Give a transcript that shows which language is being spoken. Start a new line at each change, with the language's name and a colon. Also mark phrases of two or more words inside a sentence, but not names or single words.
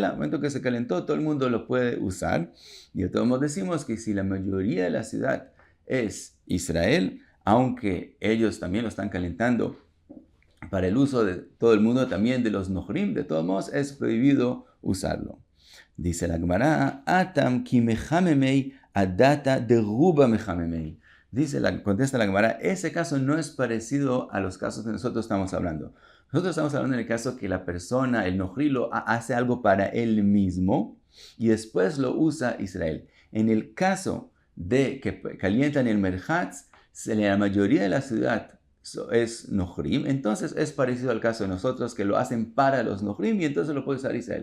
Spanish: En el momento que se calentó, todo el mundo lo puede usar. Y de todos modos decimos que si la mayoría de la ciudad es Israel, aunque ellos también lo están calentando para el uso de todo el mundo, también de los nochrim, de todos modos es prohibido usarlo.
Aramaic: Dice la Gemara, התם כי מחממי אדעתא דרובא מחממי.
Spanish: Contesta la Gemara, ese caso no es parecido a los casos que nosotros estamos hablando. Nosotros estamos hablando en el caso que la persona, el nochri, hace algo para él mismo y después lo usa Israel. En el caso de que calientan el merchatz, la mayoría de la ciudad es nochrim, entonces es parecido al caso de nosotros que lo hacen para los nochrim y entonces lo puede usar Israel.